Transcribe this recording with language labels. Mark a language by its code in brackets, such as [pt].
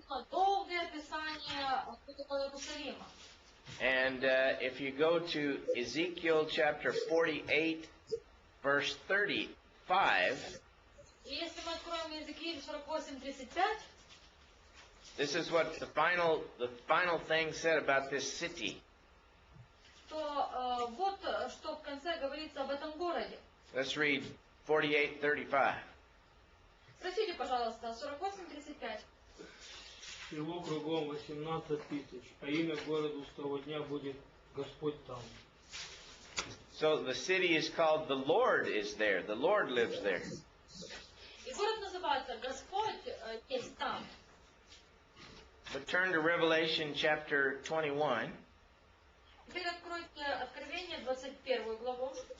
[ru] долгое описание Нового Иерусалима. [en] And if you go to Ezekiel chapter 48, verse 35, [ru] И если мы откроем Иезекииль 48:35, [en] this is what the final thing said about this city. [ru] то вот что в конце говорится об этом городе. [en] Let's read 48:35. [ru] Прочтите, пожалуйста, 48:35. Всего кругом 18 тысяч, а имя городу с того дня будет Господь там. [en] So the city is called the Lord is there. The Lord lives there. [ru] И город называется Господь есть там. [en] But turn to Revelation chapter 21 [ru] Теперь откройте Откровение 21 главу